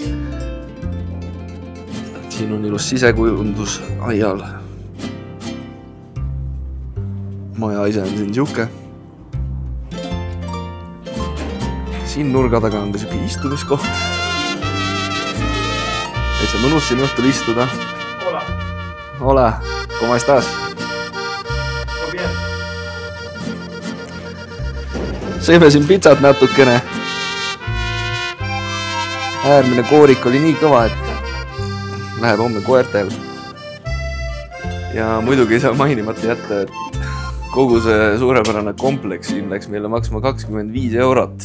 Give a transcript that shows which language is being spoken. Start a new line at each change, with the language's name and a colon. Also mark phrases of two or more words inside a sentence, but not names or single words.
Estonian: Siin on ilus sisekujundus aial. Maja ise on siin siuke. Siin nurga taga on ka siuke istumiskoht. Täitsa mõnus siin õhtul istuda.
Spanish: Hola. Hola, ¿cómo estás? Bien.
Estonian: Sõime siin pitsat natukene. Äärmine koorik oli nii kõva, et läheb homme koertel. Ja muidugi ei saa mainimata jätta, et kogu see suurepärane kompleks siin läks meile maksma 25 eurot.